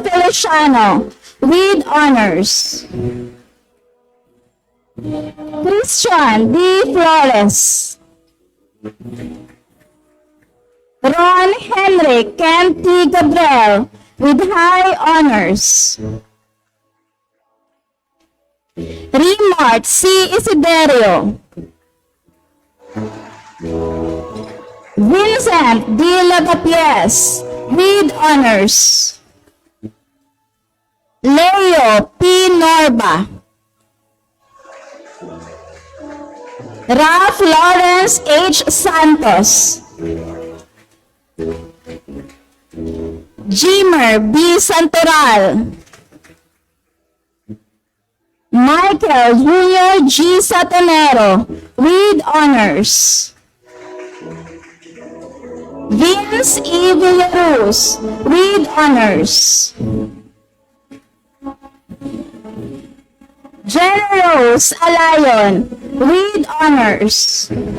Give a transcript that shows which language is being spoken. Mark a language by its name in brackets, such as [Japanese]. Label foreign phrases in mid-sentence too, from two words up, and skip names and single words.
[English] Feliciano with honors. Christian D. Flores. Ron Henry Kent T. Gabriel with high honors. Remart C. Isiderio. Vincent D. Lagapies with honors. Leo P. Norba. Ralph Lawrence H. Santos. Jimer B. Santoral. Michael Jr. G. Satonero with honors. Vince E. Villaruz with honors. Generose Alayon with honors.